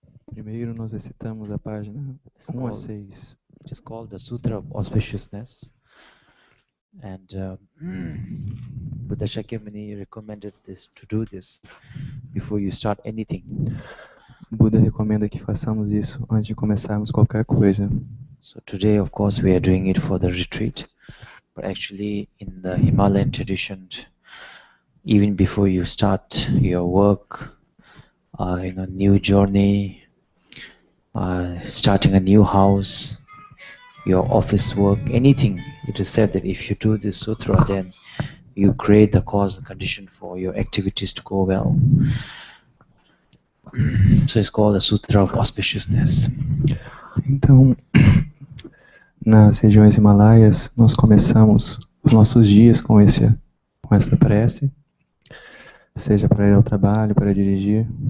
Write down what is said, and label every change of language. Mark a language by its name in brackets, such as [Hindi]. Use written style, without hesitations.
[Portuguese] Primeiro nós recitamos a página 1 a 6. [English] It is called the Sutra of Auspiciousness, and Buddha Shakyamuni recommended this to do this before you start anything. [Portuguese] Buda recomenda que façamos isso antes de começarmos qualquer coisa. [English] So today, of course, we are doing it for the retreat, but actually in the Himalayan tradition, even before you start your work, new journey, starting a new house, your office work, anything, it is said that if you do this sutra, then you create the cause and condition for your activities to go well. So it's called the Sutra of Auspiciousness. [Portuguese] Então, nas regiões Himalaias, nós começamos os nossos dias com essa prece, seja para ir ao trabalho, para dirigir.